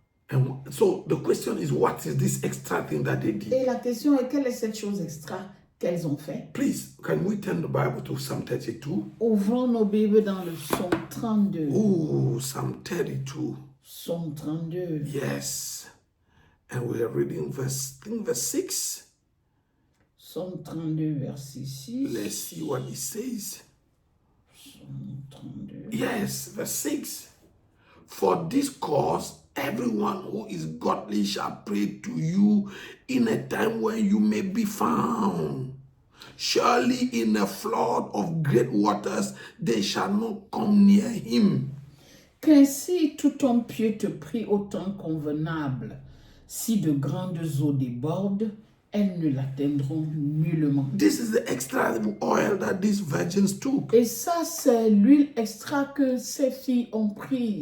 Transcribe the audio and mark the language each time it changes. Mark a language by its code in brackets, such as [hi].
[en] And so the question is, what is this extra thing that they did? [fr] Et la question est, quelle est cette chose extra qu'elles ont fait? [en] Please, can we turn the Bible to Psalm 32? [fr] Ouvrons nos Bibles dans le Psaume 32. [en] Oh, Psalm 32. [fr] Psaume 32. [en] Yes. And we are reading verse 6. [fr] Psaume 32, verset 6. [en] Let's see what it says. [fr] Psaume 32. [en] Yes, verse 6. For this cause, everyone who is godly shall pray to you in a time when you may be found. Surely in a flood of great waters, they shall not come near him. [fr] Qu'ainsi tout homme pieux te prie au temps convenable. Si de grandes eaux débordent, elles ne l'atteindront nullement. [en] This is the extra oil that these virgins took. [fr] Et ça, c'est l'huile extra que ces filles ont pris.